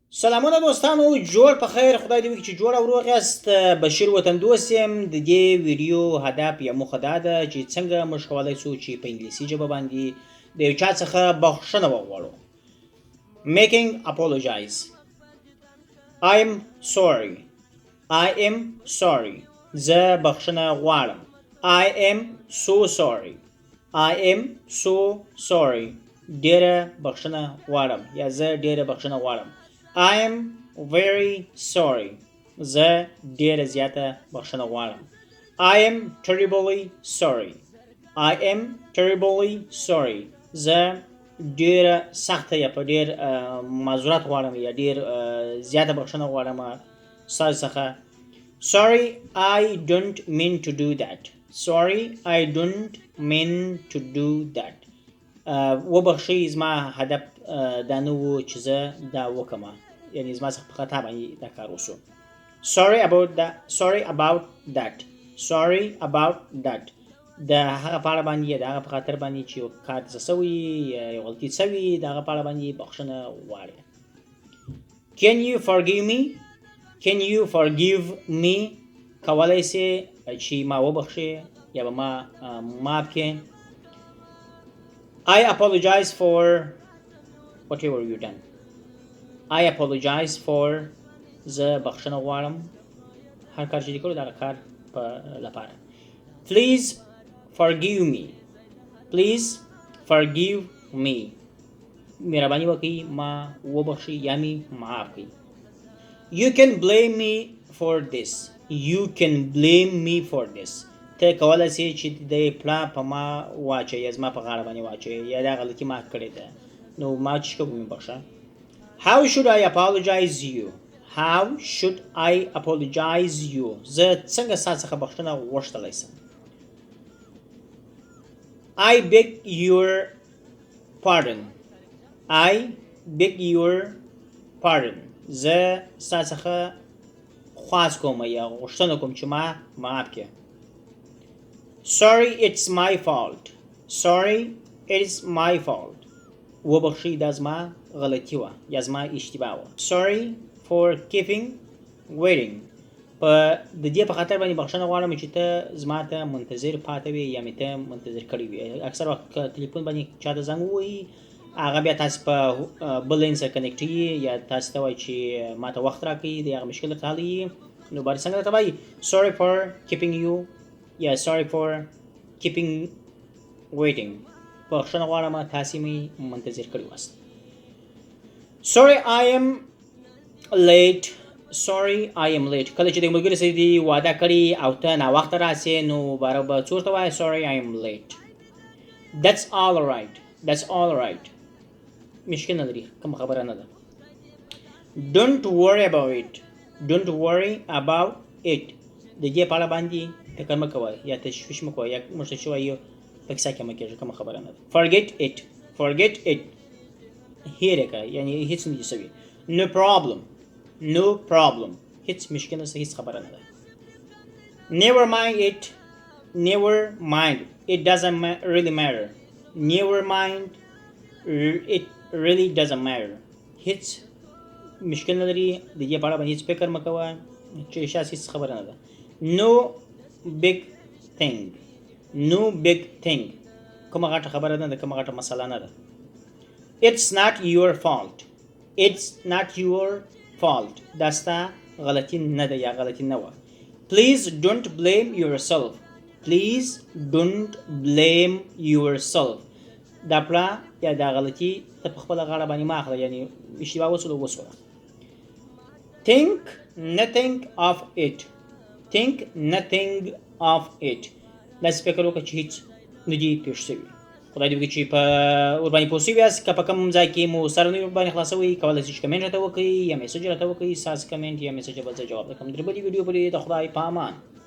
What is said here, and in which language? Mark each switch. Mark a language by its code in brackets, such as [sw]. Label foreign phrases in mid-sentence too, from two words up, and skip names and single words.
[ps] سلامونه دوستانو، جوړ په خیر. خدای دې وکړي چې جوړ او روغ یاست. بشیر وطندوست یم. د دې ویډیو هدف یا موخه دا ده چې څنګه موږ کولی شو چې په انګلیسي ژبه باندې د یو چا څخه بخښنه وغواړو. [en] Making apologize. I'm sorry. I am sorry. [ps] زه بخښنه غواړم. [en] I am so sorry. I am so sorry. [ps] ډېره بخښنه غواړم یا زه ډېره بخښنه غواړم. [en] I am very sorry. [ps] زه ډېره زیاته بخښنه غواړم. [en] I am terribly sorry. I am terribly sorry. [ps] زه ډېره سخته یا په ډېر معذورت غواړم یا ډېر زیاته بخښنه غواړم ستاسو څخه. [en] Sorry, I don't mean to do that. Sorry, I don't mean to do that. [ps] وبخښئ، زما هدف دا نه و چې زه دا وکړم، یعنې زما څخه په خطا باندې دا کار وشو. [en] Sorry about that. Sorry about that. Sorry about that. [ps] د هغه په اړه باندې یا د هغه په خاطر باندې چې یو کار څه سوي یا یو غلطي سوي د هغه په اړه باندې بخښنه غواړې. [en] Can you forgive me? Can you forgive me? [ps] کولی سې چې ما وبخښې یا به ما معاف کړې. [en] I apologize for whatever you done. I apologize for [ps] زه بخښنه غواړم هر کار چې دې کړو د هغه کار په لپاره. [en] Please forgive me. Please forgive me. [ps] مهرباني وکړئ ما وبخښئ یا مې معاف کړئ. [en] You can blame me for this. You can blame me for this. [ps] ته کولی سې چې د پړه په ما واچوې یا زما په غاړه باندې واچوې یا دا غلطي ما کړې ده، نو ما چې کوم مې بخښه. [en] How should I apologize you? How should I apologize you? [ps] زه څنګه ستا څخه بخښنه غوښتلی شم. [en] I beg your pardon. I beg your pardon. [ps] زه ستا څخه خواست کوم یا غوښتنه کوم چې ما معاف کړې. [en] Sorry, it's my fault. Sorry, it's my fault. [ps] وبخښئ، دا زما غلطي وه یا زما اشتباه وه. [en] Sorry for keeping waiting. [ps] په د دې په خاطر باندې بخښنه غواړم چې ته زما ته منتظر پاتې وې یا مې ته منتظر کړی وې. اکثر وخت که تلیفون باندې چا ته زنګ ووهي، هغه بیا تاسې په بل لاین سره کنیکټ یا تاسې ته وایي چې ما ته وخت راکړئ، د هغه مشکل درته حل وي. نو باید څنګه درته وایي [en] sorry for keeping you [ps] یا [en] sorry for keeping waiting. [ps] بخښنه غواړم تاسې مې منتظر کړي واست. [en] Sorry I am late. Sorry I am late. [ps] کله چې د ملګري سره دې واده کړي او ته ناوخته راسې، نو باره به څه ورته وایې [en] sorry I am late. That's all right. That's all right. [ps] مشکل نه لري، کومه خبره نه ده. [en] Don't worry about it. Don't worry about it. [ps] د دې په اړه باندې فکر مه کوه یا تشویش مه کوه یا موږ ته چې وایو په کیسه کې مه کېږه، کومه خبره نه ده. [en] Forget it. Forget it. [ps] هېر یې کړه، یعنې هېڅ نه دي سوي. [en] No problem. No problem. [ps] هېڅ مشکل نشته، هېڅ خبره نه ده. [en] Never mind it. Never mind. It doesn't really matter. Never mind. It really doesn't matter. [ps] هېڅ مشکل نه لري، د دې په اړه باندې هېڅ فکر مه کوه چې شاید هېڅ خبره نه ده. [en] No big thing. No big thing. [ps] کومه غټه خبره نه ده، کومه غټه مسله نه ده. [en] It's not your fault. It's not your fault. [ps] دا ستا غلطي نه ده یا غلطي نه وه. [en] Please don't blame yourself. Please don't blame yourself. [ps] دا پړه یا دا غلطي ته په خپله غاړه باندې مه اخله، یعنې اشتباه وسوله. [en] Think nothing of it. Think nothing of it. [ps] داسې فکر وکړه چې هېڅ نه دي پېښ شوي. خدای دې وکړي چې په ورباندې پوه شوي یاست. که په کوم ځای کې مو سر نه وي ورباندې خلاصوئ، کولی شئ چې کمنټ راته وکړئ یا میسج راته وکړئ. ستاسو کمنټ یا میسج به زه جواب درکړم. تر بلې ویډیو پورې د خدای په امان.